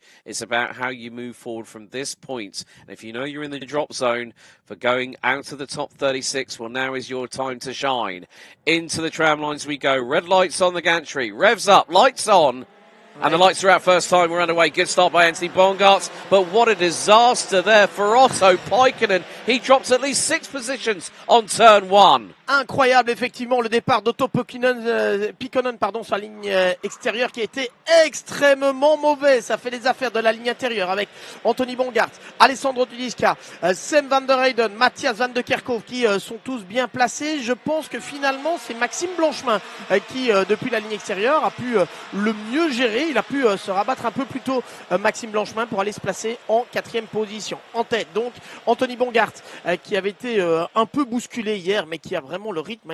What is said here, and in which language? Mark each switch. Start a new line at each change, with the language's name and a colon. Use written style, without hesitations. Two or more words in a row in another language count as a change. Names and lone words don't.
English: It's about how you move forward from this point. And if you know you're in the drop zone for going out of the top 36, well, now is your time to shine. Into the tram lines we go. Red lights on the gantry. Revs up, lights on. And the lights are out first time. We're underway. Good start by Anthony Bongartz. But what a disaster there for Otto Paikkonen. He drops at least 6 positions on turn 1.
French: Incroyable, effectivement, le départ d'Otto Paikkonen sur la ligne extérieure qui a été extrêmement mauvais. Ça fait les affaires de la ligne intérieure avec Anthony Bongartz, Alessandro Tudiska, Sam van der Heyden, Matthias van de Kerkhove qui sont tous bien placés. Je pense que finalement, c'est Maxime Blanchemin qui, depuis la ligne extérieure, a pu le mieux gérer. Il a pu se rabattre un peu plus tôt, Maxime Blanchemin, pour aller se placer en 4e position. En tête, donc, Anthony Bongartz qui avait été un peu bousculé hier, mais qui a vraiment le rythme.